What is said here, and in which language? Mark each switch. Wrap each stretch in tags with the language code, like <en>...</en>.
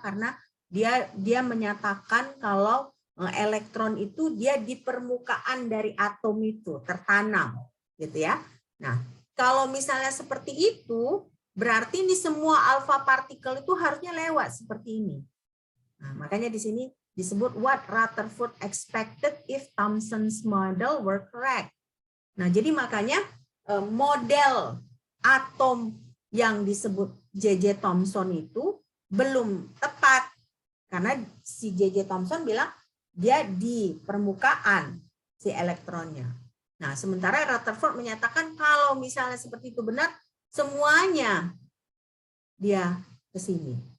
<id>Karena dia menyatakan kalau elektron itu dia di permukaan dari atom itu tertanam, gitu ya. Nah, kalau misalnya seperti itu, berarti ini semua alpha partikel itu harusnya lewat seperti ini. Nah, makanya di sini disebut</id> <en>what Rutherford expected if Thomson's model were correct.</en> <id>Nah, jadi makanya model atom yang disebut J.J. Thomson itu belum tepat. Karena si J.J. Thomson bilang dia di permukaan si elektronnya. Nah, sementara Rutherford menyatakan kalau misalnya seperti itu benar, semuanya dia ke sini.</id>